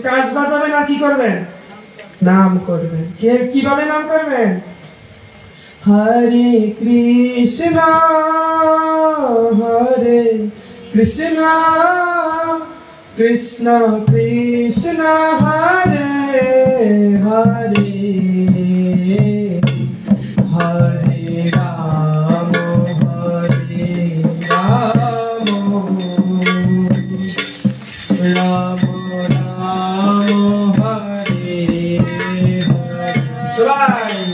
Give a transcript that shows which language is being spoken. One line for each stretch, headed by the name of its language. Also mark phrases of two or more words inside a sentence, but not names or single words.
Bangla: কাশ বাজাবেন আর কি করবেন? নাম করবেন। কিভাবে নাম করবেন? হরে কৃষ্ণ হরে কৃষ্ণ কৃষ্ণ কৃষ্ণ হরে হরে হরে রাম হরে রাম রাম রাম হরে হরে।